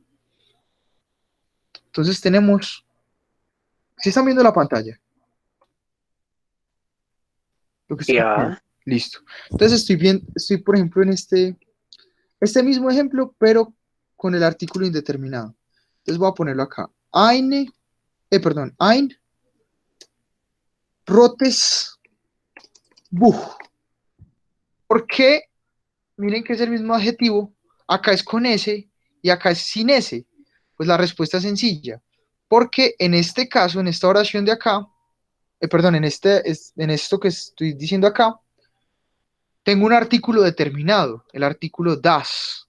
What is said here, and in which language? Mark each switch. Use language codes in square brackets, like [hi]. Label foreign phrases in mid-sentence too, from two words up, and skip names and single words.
[es] Entonces tenemos, ¿sí están viendo la pantalla? Lo que Ya. Listo. Entonces estoy por ejemplo en este mismo ejemplo, pero con el artículo indeterminado. Entonces voy a ponerlo acá. [de] Ein rotes Buch. [es] ¿Por qué? Miren que es el mismo adjetivo. Acá es con S y acá es sin S. Pues la respuesta es sencilla. Porque en este caso, en esta oración de acá, en esto que estoy diciendo acá, tengo un artículo determinado, el artículo das.